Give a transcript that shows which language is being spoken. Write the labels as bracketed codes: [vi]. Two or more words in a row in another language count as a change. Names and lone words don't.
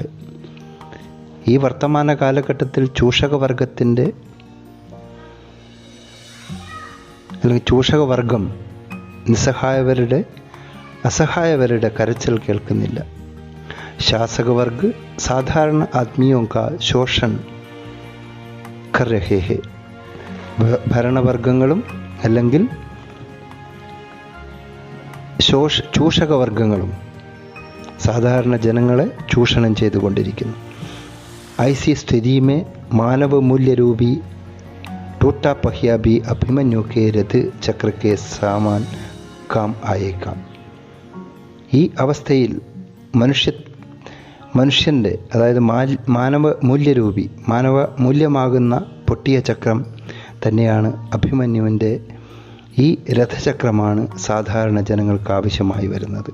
[ml] ഈ വർത്തമാന കാലഘട്ടത്തിൽ ചൂഷകവർഗത്തിൻ്റെ അല്ലെങ്കിൽ ചൂഷകവർഗം അസഹായവരുടെ കരച്ചിൽ കേൾക്കുന്നില്ല. [hi] शासकवर्ग साधारण आदमियों का शोषण कर रहे हैं. [ml] ഭരണവർഗങ്ങളും അല്ലെങ്കിൽ ചൂഷകവർഗങ്ങളും സാധാരണ ജനങ്ങളെ ചൂഷണം ചെയ്തുകൊണ്ടിരിക്കുന്നു. [hi] ऐसी स्थिति में मानव मूल्य रूपी टूटा पहिया भी अभिमन्यु के रथ चक्र के सामान काम आएगा. [ml] ഈ അവസ്ഥയിൽ മനുഷ്യൻ്റെ അതായത് മാനവ മൂല്യമാകുന്ന പൊട്ടിയ ചക്രം തന്നെയാണ് അഭിമന്യുവിൻ്റെ ഈ രഥചക്രമാണ് സാധാരണ ജനങ്ങൾക്ക് ആവശ്യമായി വരുന്നത്.